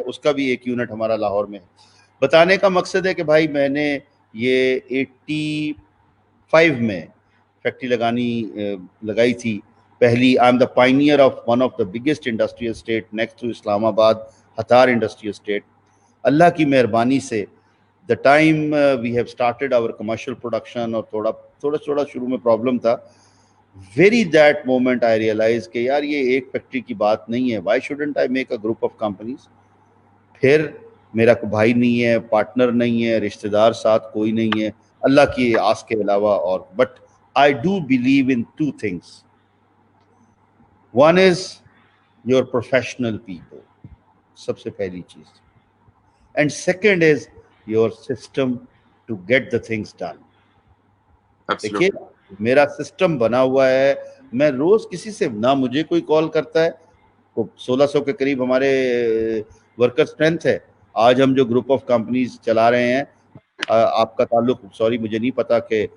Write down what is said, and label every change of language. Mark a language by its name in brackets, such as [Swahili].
[Urdu] اس کا بھی ایک یونٹ ہمارا لاہور میں ہے. بتانے کا مقصد ہے کہ بھائی میں نے یہ 85 میں فیکٹری لگائی تھی پہلی. [English] I am the pioneer of one of the biggest industrial estate next to Islamabad, Hattar industrial estate. [Urdu] اللہ کی مہربانی سے [English] the time we have started our commercial production, [Urdu] اور تھوڑا شروع میں پرابلم تھا, [English] very that moment I realized [Urdu] کہ یار یہ ایک فیکٹری کی بات نہیں ہے, [English] why shouldn't I make a group of companies. [Urdu] پھر میرا کوئی بھائی نہیں ہے, پارٹنر نہیں ہے, رشتہ دار ساتھ کوئی نہیں ہے اللہ کی آس کے علاوہ, اور [English] but I do believe in two things. One is your professional people, [Urdu] سب سے پہلی چیز, [English] and second is your system to get the things done. [Urdu] دیکھیے میرا سسٹم بنا ہوا ہے, میں روز کسی سے نہ مجھے کوئی کال کرتا ہے, 1600 کے قریب ہمارے ورکر اسٹرینتھ ہے. آج ہم جو گروپ آف کمپنیز چلا رہے ہیں, آپ کا تعلق سوری مجھے نہیں پتا کہ